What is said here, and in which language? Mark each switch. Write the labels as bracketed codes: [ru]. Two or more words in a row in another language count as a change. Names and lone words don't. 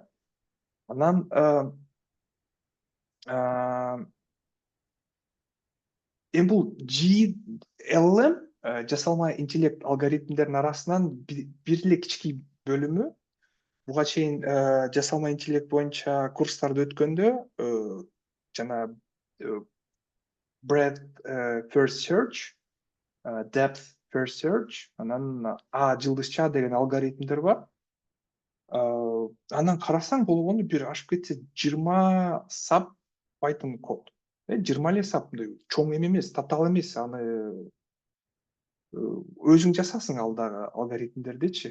[ky] Анан эми бул GLM жасалма интеллект алгоритмдеринин арасынан бир эле кички бөлүмү. Буга чейин жасалма интеллект боюнча курстарды өткөндө жана [en] breadth first search, depth first search, [ky] анан жылдызча деген алгоритмдер бар. Анан карасаң болгону бир ашып кетсе 20 сап Python код. 20 эле сап, мындай чоң эме эмес, татаал эмес. Аны өзүң жасасың алдагы алгоритмдердичи.